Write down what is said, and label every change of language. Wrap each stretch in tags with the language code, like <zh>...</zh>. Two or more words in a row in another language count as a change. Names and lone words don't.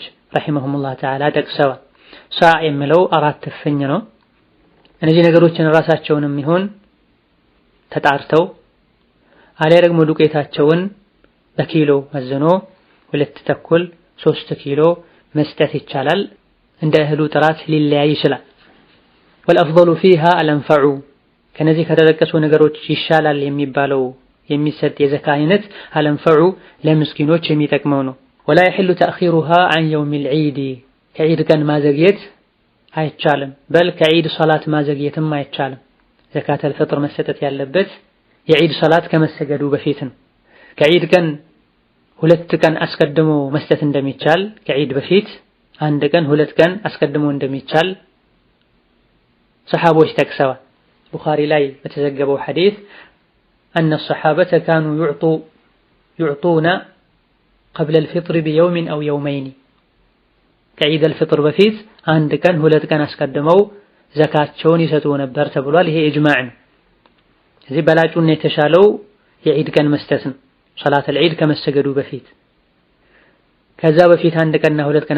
<am>ረሂመሁሙላህ ተዓላ ጠቅሰዋል። ሳዕ የሚለው 4 እፍኝ ነው። እነዚህ ነገሮችን ራሳቸውንም ይሁን ተጣርተው አልያ ደግሞ ዱቄታቸውን በኪሎ መዝኖ 2 ተኩል 3 ኪሎ መስጠት ይቻላል። እንደ እህሉ ጥራት ሊለያይ ይችላል።</am> <ar>والأفضل فيها الأنفع</ar> <am>ከነዚህ ከተጠቀሱ ነገሮች ይሻላል የሚባለው የሚሰጥ የዘካ አይነት አልአንፈዑ ለምስኪኖች የሚጠቅመው ነው።</am> <ar>ولا يحل تأخيرها عن يوم العيد</ar> <am>ከዒድ ቀን ማዘግየት አይቻልም። በል ከዒድ ሶላት ማዘግየትም አይቻልም።</am> <ar>زكاة الفطر</ar> <am>መሰጠት ያለበት የዒድ ሶላት ከመሰገዱ በፊት ነው። ከዒድ ቀን 2 ቀን አስቀድሞ መስጠት እንደሚቻል ከዒድ በፊት 1 ቀን 2 ቀን አስቀድሞ እንደሚቻል ሰሐቦች ጠቅሰዋል። ቡኻሪ ላይ በተዘገበው ሐዲስ</am> <ar>أن الصحابة كانوا يعطون قبل الفطر بيوم أو يومين</ar> <am>ከዒድ አልፍጥር በፊት 1 ቀን 2 ቀን አስቀድመው ዘካቸውን ይሰጡ ነበር ተብሏል። ይሄ ኢጅማዕ ነው። እዚህ በላጩና የተሻለው የዒድ ቀን መስጠት ነው።</am> <ar>صلاة العيد</ar> <am>ከመሰገዱ በፊት ከዛ በፊት 1 ቀንና 2 ቀን</am>